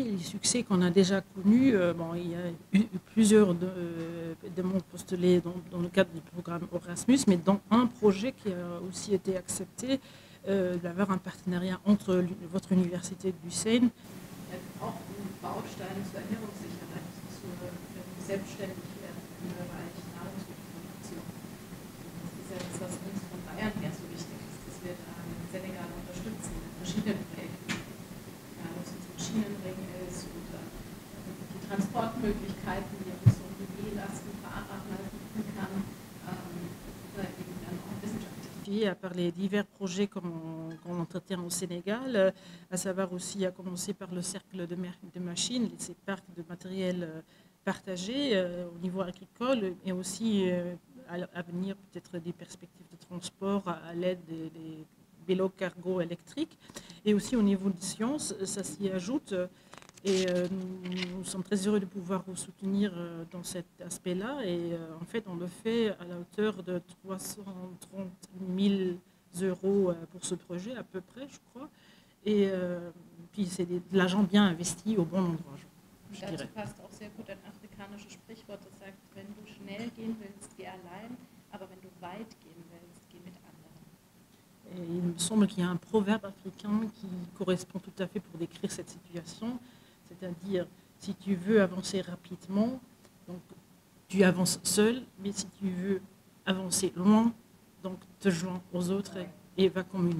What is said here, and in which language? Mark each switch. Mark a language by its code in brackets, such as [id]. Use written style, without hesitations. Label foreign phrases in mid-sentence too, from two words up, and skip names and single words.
[fr] succès qu'on a déjà connus, bon, il y a eu plusieurs demandes postulées dans le cadre du programme Erasmus, mais dans un projet qui a aussi été accepté, d'avoir un partenariat entre votre université du Seine. [de] Auch ein Baustein zur Ernährungssicherheit, zur Selbstständigkeit im Bereich Nahrungsmittelproduktion. Das ist ja das, was uns von Bayern her so wichtig ist, dass wir da in Senegal unterstützen mit verschiedenen Projekten. Egal, ob es jetzt Maschinenring ist oder die Transportmöglichkeiten, die uns so Lasten, Fahrrad bieten kann, oder eben dann auch wissenschaftlich. [fr] Par les divers projets qu'on entretient au Sénégal, à savoir aussi à commencer par le cercle de machines, ces parcs de matériel partagés au niveau agricole, et aussi à venir peut-être des perspectives de transport à l'aide des vélos cargo électriques. Et aussi au niveau des sciences, ça s'y ajoute. Et nous sommes très heureux de pouvoir vous soutenir dans cet aspect-là. Et en fait, on le fait à la hauteur de 330 000 euros pour ce projet, à peu près, je crois. Et puis, c'est de l'argent bien investi au bon endroit, je dirais. [de] Dazu passt auch sehr gut ein afrikanisches Sprichwort, das sagt, wenn du schnell gehen willst, geh allein, aber wenn du weit gehen willst, geh mit anderen. [fr] Et il me semble qu'il y a un proverbe africain qui correspond tout à fait pour décrire cette situation. C'est-à-dire, si tu veux avancer rapidement, donc tu avances seul, mais si tu veux avancer loin, donc te joins aux autres et va communément.